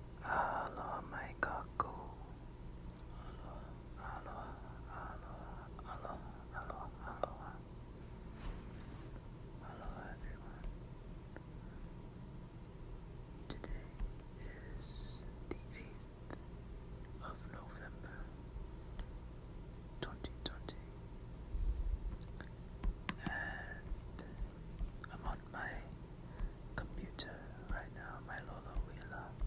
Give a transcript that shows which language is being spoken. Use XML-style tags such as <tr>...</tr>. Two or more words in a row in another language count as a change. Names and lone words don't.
<haw>Aloha mai kakou. Aloha, aloha, aloha, aloha, aloha, aloha.</haw> <en>Aloha everyone. Today is the 8th of November, 2020. And I'm on my computer right now, my Lolo Wheeler.</en>